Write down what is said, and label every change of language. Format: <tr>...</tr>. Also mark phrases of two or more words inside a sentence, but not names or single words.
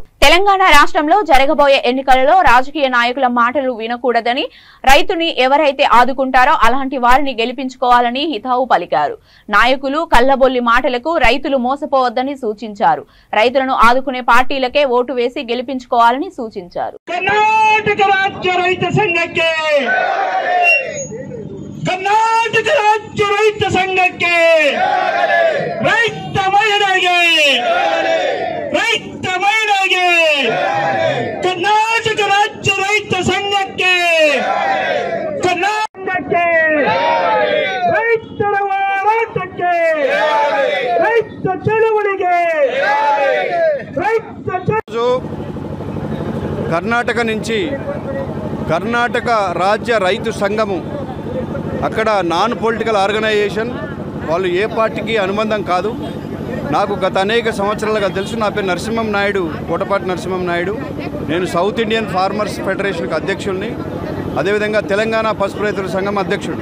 <te>తెలంగాణ రాష్ట్రంలో జరగబోయే ఎన్నికలలో రాజకీయ నాయకుల మాటలు వినకూడదని, రైతుని ఎవరైతే ఆదుకుంటారో అలాంటి వారిని గెలిపించుకోవాలని హితావు పలికారు. నాయకులు కల్లబొల్లి మాటలకు రైతులు మోసపోవద్దని సూచించారు. రైతులను ఆదుకునే పార్టీలకే ఓటు వేసి గెలిపించుకోవాలని సూచించారు.</te> <kn>కర్ణాటక రాజ్య రైతు సంఘಕ್ಕೆ ಕರ್ನಾಟಕ ರಾಜ್ಯ ರೈತ ಸಂಘಕ್ಕೆ ರೈತ ಮಹಿಳೆಗೆ ಕರ್ನಾಟಕ ರಾಜ್ಯ ರೈತ ಸಂಘಕ್ಕೆ ಕರ್ನಾಟಕಕ್ಕೆ ರೈತರ ಹೋರಾಟಕ್ಕೆ ರೈತ ಚಳುವಳಿಗೆ</kn> <te>కర్ణాటక నుంచి కర్ణాటక రాజ్య రైతు సంఘము అక్కడ</te> <en>non political organisation,</en> <te>వాళ్ళు ఏ పార్టీకి అనుబంధం కాదు. నాకు గత అనేక సంవత్సరాలుగా తెలుసు. నా పేరు నరసింహం నాయుడు, కోటపాటి నరసింహం నాయుడు. నేను సౌత్ ఇండియన్ ఫార్మర్స్ ఫెడరేషన్కి అధ్యక్షుడిని, అదేవిధంగా తెలంగాణ పసుపు రైతుల సంఘం అధ్యక్షుడు.</te>